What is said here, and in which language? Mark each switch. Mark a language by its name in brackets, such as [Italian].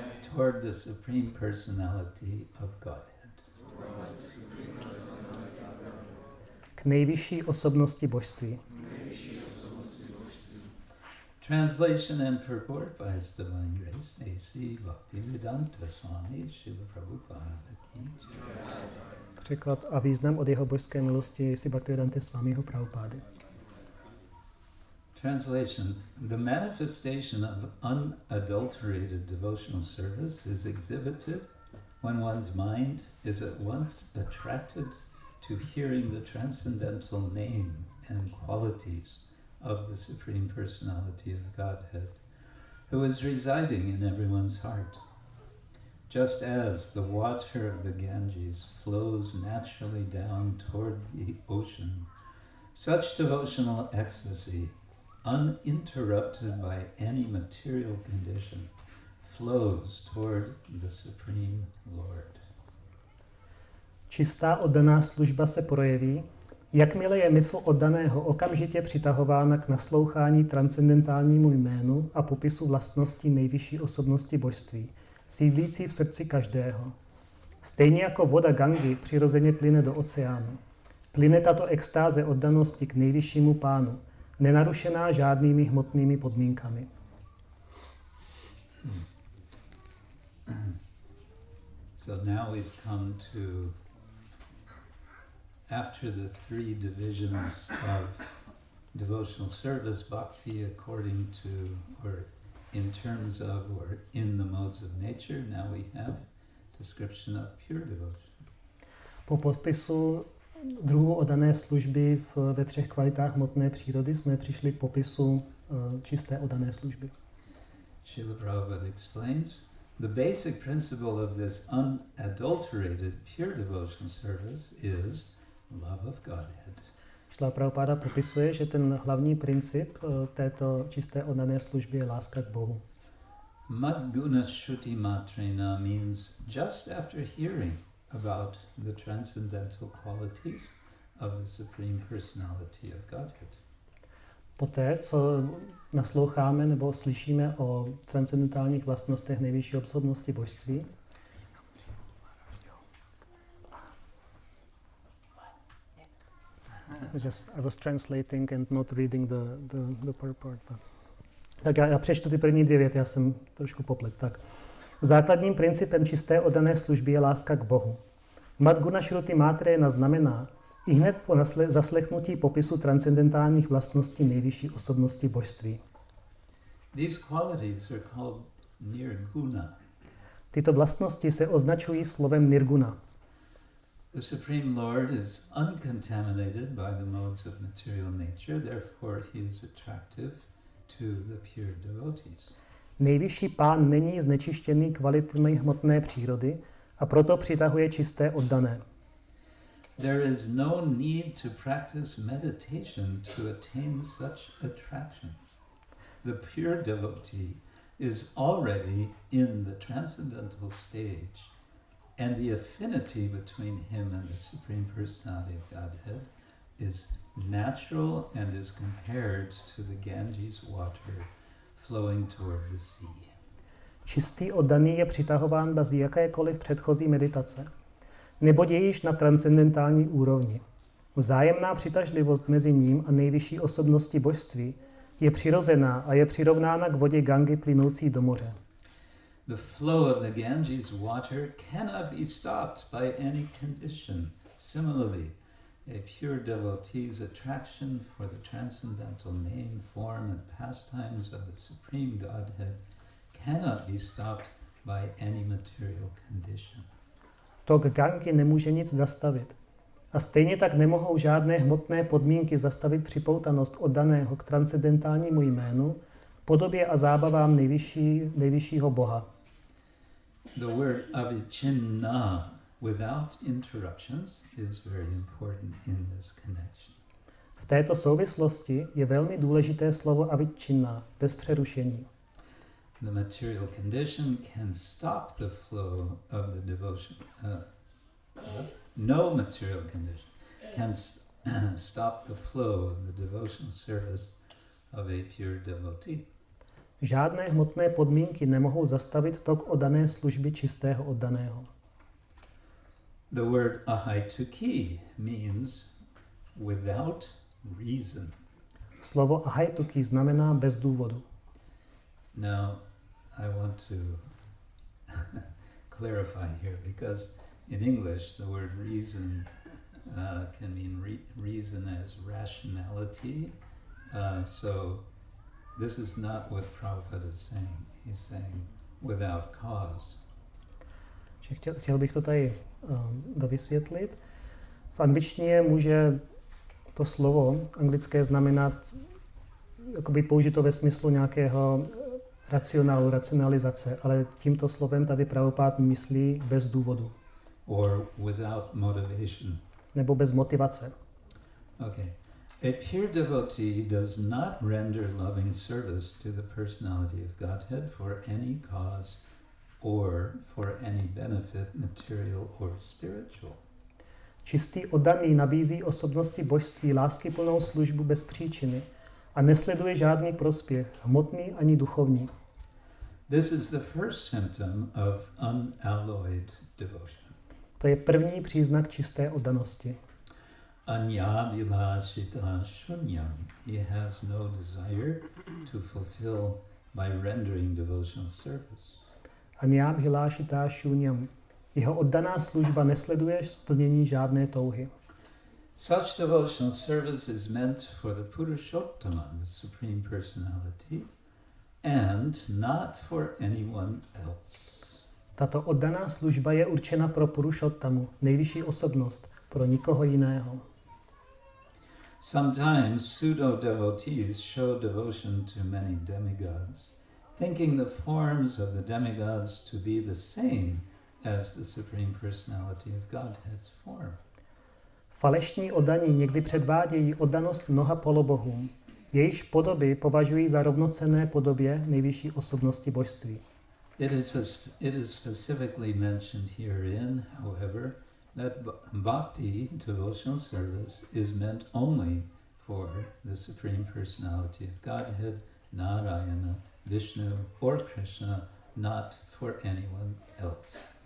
[English] Toward the Supreme Personality of Godhead. [Czech] K nejvyšší osobnosti božství. [English] Translation and purport by His Divine Grace, A.C. Bhaktivedanta Swami Srila Prabhupada Ki Jai. [Czech] překlad a význam od jeho božské milosti si Bhaktivedanta Swamiho Prabhupády. [English] Translation. The manifestation of unadulterated devotional service is exhibited when one's mind is at once attracted to hearing the transcendental name and qualities of the Supreme Personality of Godhead, who is residing in everyone's heart. Just as the water of the Ganges flows naturally down toward the ocean, such devotional ecstasy, uninterrupted by any material condition, flows toward the Supreme Lord. [Czech] Čistá oddaná služba se projeví, jakmile je mysl oddaného okamžitě přitahována k naslouchání transcendentálnímu jménu a popisu vlastností nejvyšší osobnosti božství, sídlící v srdci každého. Stejně jako voda Gangy přirozeně plyne do oceánu. Plyne tato extáze oddanosti k nejvyššímu pánu, nenarušená žádnými hmotnými podmínkami. [English] So now we've come to, after the three divisions of devotional service, bhakti according to, or in terms of, or in the modes of nature, now we have description of pure devotion. [Czech] Po podpisu druhu oddané služby ve 3 kvalitách hmotné přírody jsme přišli k popisu čisté oddané služby. [English] Srila Prabhupada explains, the basic principle of this unadulterated pure devotional service is love of Godhead. [Czech] Srila Prabhupada popisuje, že ten hlavní princip této čisté oddané služby je láska k Bohu. [English] Madguna Shruti Matrena means just after hearing about the transcendental qualities of the Supreme Personality of Godhead. [Czech] Poté, co nasloucháme nebo slyšíme o transcendentálních vlastnostech nejvyšší osobnosti božství, [English] I was translating and not reading the purport. [Czech] Tak já přečtu ty první 2 věty, já jsem trošku poplet. Tak. Základním principem čisté oddané služby je láska k Bohu. Madguna Shruti Matrena znamená, ihned po zaslechnutí popisu transcendentálních vlastností nejvyšší osobnosti božství. [English] These qualities are called nirguna. [Czech] Tyto vlastnosti se označují slovem nirguna. [English] The Supreme Lord is uncontaminated by the modes of material nature, therefore he is attractive to the pure devotees. [Czech] Nejvyšší pán není znečištěný kvalitami hmotné přírody a proto přitahuje čisté oddané. [English] There is no need to practice meditation to attain such attraction. The pure devotee is already in the transcendental stage, and the affinity between him and the Supreme Personality of Godhead is natural and is compared to the Ganges water flowing toward the sea. [Czech] Čistý oddaný je přitahován bez jakékoliv předchozí meditace, neboť je již na transcendentální úrovni. Vzájemná přitažlivost mezi ním a nejvyšší osobností božství je přirozená a je přirovnána k vodě Gangy plynoucí do moře. [English] The flow of the Ganges water cannot be stopped by any condition. Similarly, a pure devotee's attraction for the transcendental name, form, and pastimes of the Supreme Godhead cannot be stopped by any material condition. [Czech] Tok Gangy nemůže nic zastavit. A stejně tak nemohou žádné hmotné podmínky zastavit připoutanost oddaného k transcendentálnímu jménu, podobě a zábavám nejvyššího Boha. [English] The word avichinna, without interruptions, is very important in this connection. [Czech] V této souvislosti je velmi důležité slovo avichinna, bez přerušení. [English] The material condition can stop the flow of the devotion. No material condition can stop the flow of the devotional service of a pure devotee. [Czech] Žádné hmotné podmínky nemohou zastavit tok oddané služby čistého oddaného. [English] The word ahaituki means without reason. [Czech] Slovo ahaituki znamená bez důvodu. [English] Now, I want to clarify here, because in English, the word reason can mean reason as rationality. So this is not what Prabhupada is saying. He's saying without cause. [Czech] Chtěl bych to tady dovysvětlit. V angličtině může to slovo anglické znamenat jakoby použito ve smyslu nějakého racionalizace, ale tímto slovem tady Prabhupád myslí bez důvodu. [English] Or without motivation. [Czech] Nebo bez motivace. [English] Okay. A pure devotee does not render loving service to the personality of Godhead for any cause or for any benefit, material or spiritual. [Czech] Čistý oddaný nabízí osobnosti božství láskyplnou službu bez příčiny a nesleduje žádný prospěch, hmotný ani duchovní. [English] This is the first symptom of unalloyed devotion. [Czech] To je první příznak čisté oddanosti. [Sanskrit] Anyabhilashita shunyam. [English] He has no desire to fulfill by rendering devotional service. [Sanskrit] Anyabhilashita shunyam. [Czech] Jeho oddaná služba nesleduje splnění žádné touhy. [English] Such devotional service is meant for the Purushottama, the Supreme Personality, and not for anyone else. [Czech] Tato oddaná služba je určena pro Purushottamu, nejvyšší osobnost, pro nikoho jiného. [English] Sometimes pseudo-devotees show devotion to many demigods, thinking the forms of the demigods to be the same as the Supreme Personality of Godhead's form. [Czech] Falešní oddaní někdy předvádějí oddanost mnoha polobohům, jejichž podoby považují za rovnocenné podobě nejvyšší osobnosti božství. [English] It is specifically mentioned herein, however, that bhakti, devotional service, is meant only for the Supreme Personality of Godhead, Narayana, Vishnu, or Krishna, not for anyone else.